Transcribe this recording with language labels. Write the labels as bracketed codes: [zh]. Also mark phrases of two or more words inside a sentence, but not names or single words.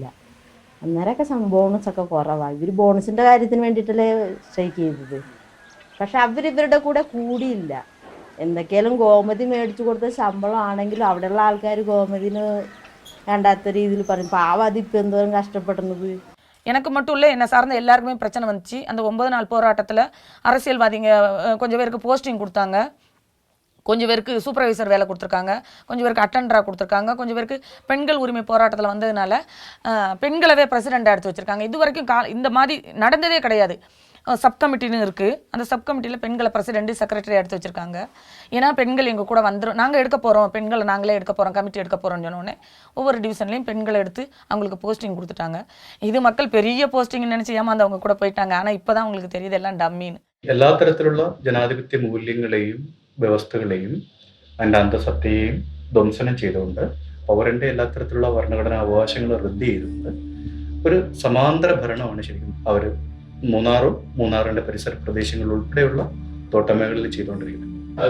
[ml] അന്നേരമൊക്കെ ബോണസൊക്കെ കുറവാണ്. ഇവർ ബോണസിൻ്റെ കാര്യത്തിന് വേണ്ടിയിട്ടല്ലേ സ്ട്രൈക്ക് ചെയ്തത്. പക്ഷെ ഇവരുടെ കൂടെ കൂടിയില്ല. എന്തൊക്കെയാലും ഗോമതി മേടിച്ചു കൊടുത്ത ശമ്പളം ആണെങ്കിലും അവിടെയുള്ള ആൾക്കാർ ഗോമതിന് വേണ്ടാത്ത രീതിയിൽ പറയും. പാവം അതിപ്പോൾ എന്തോരം കഷ്ടപ്പെടുന്നത്. [ta] எனக்கு மட்டும் இல்லை, என்னை சார்ந்த எல்லாருக்குமே பிரச்சனை வந்துச்சு. அந்த 9 நாள் போராட்டத்தில் அரசியல்வாதிங்க கொஞ்சம் பேருக்கு போஸ்டிங் கொடுத்தாங்க, கொஞ்சம் பேருக்கு சூப்பர்வைசர் வேலை கொடுத்துருக்காங்க, கொஞ்சம் பேருக்கு அட்டெண்டராக கொடுத்துருக்காங்க, கொஞ்சம் பேருக்கு பெண்கள் உரிமை போராட்டத்தில் வந்ததுனால பெண்களவே பிரசிடெண்ட்டாக எடுத்து வச்சுருக்காங்க. இது வரைக்கும் இந்த மாதிரி நடந்ததே கிடையாது. சப் கமிட்டின்னு இருக்குது, அந்த சப் கமிட்டியில் பெண்களை பிரசிடெண்ட்டு செக்ரட்டரி எடுத்து வச்சுருக்காங்க. ஏன்னா பெண்கள் எங்கள் கூட வந்துடும், நாங்கள் எடுக்க போகிறோம், பெண்களை நாங்களே எடுக்க போகிறோம், கமிட்டி எடுக்க போகிறோம்னு சொன்னோடனே ஒவ்வொரு டிவிஷன்லேயும் பெண்களை எடுத்து அவங்களுக்கு போஸ்டிங் கொடுத்துட்டாங்க. இது மக்கள் பெரிய போஸ்டிங்னு நினச்சி ஏமாந்தவங்க கூட போயிட்டாங்க. ஆனால் இப்போ தான் அவங்களுக்கு தெரியுது [ml] എല്ലാം ഡമ്മീന്ന്. എല്ലാ തരത്തിലുള്ള ജനാധിപത്യ മൂല്യങ്ങളെയും വ്യവസ്ഥകളെയും അതിൻ്റെ അന്തസത്തയെയും ധ്വംസനം ചെയ്തുകൊണ്ട് പൗരൻ്റെ എല്ലാ തരത്തിലുള്ള ഭരണഘടനാ അവകാശങ്ങൾ റദ്ദ് ചെയ്തുകൊണ്ട് ഒരു സമാന്തര ഭരണമാണ് ശരിക്കും അവർ മൂന്നാറിൻ്റെ പരിസര പ്രദേശങ്ങൾ ഉൾപ്പെടെയുള്ള തോട്ടമേഖലയിൽ ചെയ്തുകൊണ്ടിരിക്കുന്നത്.